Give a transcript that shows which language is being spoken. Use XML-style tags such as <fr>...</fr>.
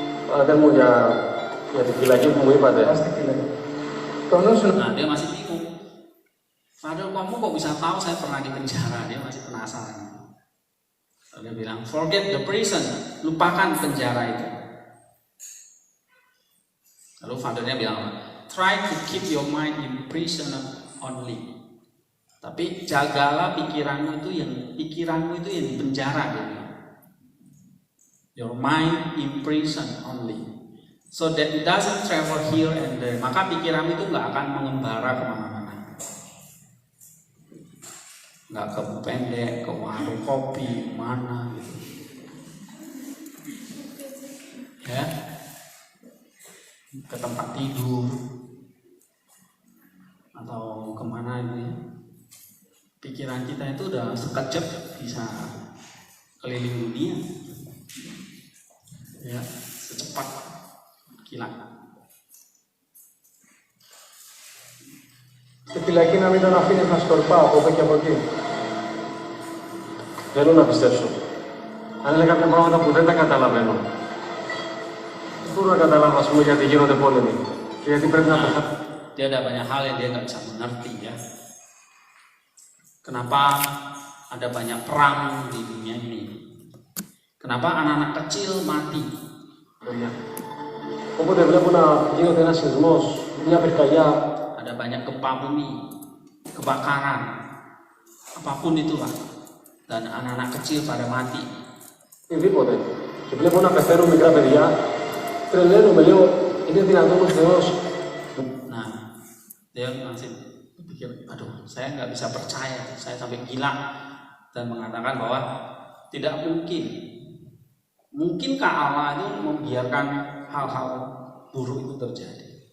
<el>Padre μου για τη φυλακή που μου είπατε. Στη φυλακή.</el> <id>Nah, dia masih bingung. Father, kamu kok bisa tahu saya pernah di penjara? Dia masih penasaran. Lalu dia bilang,</id> <en>forget the prison,</en> <id>lupakan penjara itu. Lalu fathernya bilang,</id> <en>try to keep your mind in prison only.</en> <id>Tapi jagalah pikiranmu itu yang di penjara dia bilang.</id> <en>Your mind in prison only, so that it doesn't travel here and there.</en> <id>Maka pikiranmu itu nggak akan mengembara kemana-mana. Nggak ke pendek, ke warung kopi, mana gitu. Ya, ke tempat tidur atau kemana ini. Pikiran kita itu udah sekejap bisa keliling dunia, ya, secepat kilat.</id> <el>Στη φυλακή να μην τον αφήνεις να σκορπά από εδώ και από εκεί. Θέλω να πιστέψω. Αν είναι κάποια πράγματα που δεν τα καταλαβαίνω. Δεν μπορώ να καταλάβω, ας πούμε, γιατί γίνονται πόλεμοι. Και γιατί πρέπει να πεθάνω.</el> <id>Dia ada banyak hal yang dia nggak bisa mengerti ya. Kenapa ada banyak perang di dunia ini? Kenapa anak-anak kecil mati?</id> <el>Όποτε βλέπω να γίνεται ένας σεισμός, μια πυρκαγιά.</el> <id>Ada banyak gempa bumi, kebakaran, apapun itulah. Dan anak-anak kecil pada mati.</id> <el>Οτιδήποτε. Και βλέπω να πεθαίνουν μικρά παιδιά. Τρελαίνομαι, λέω, είναι δυνατόν ο Θεός.</el> <id>Nah, dia masih berpikir, aduh, saya nggak bisa percaya, saya sampai gila dan mengatakan bahwa tidak mungkin. Mungkinkah Allah itu membiarkan hal-hal buruk itu terjadi?</id>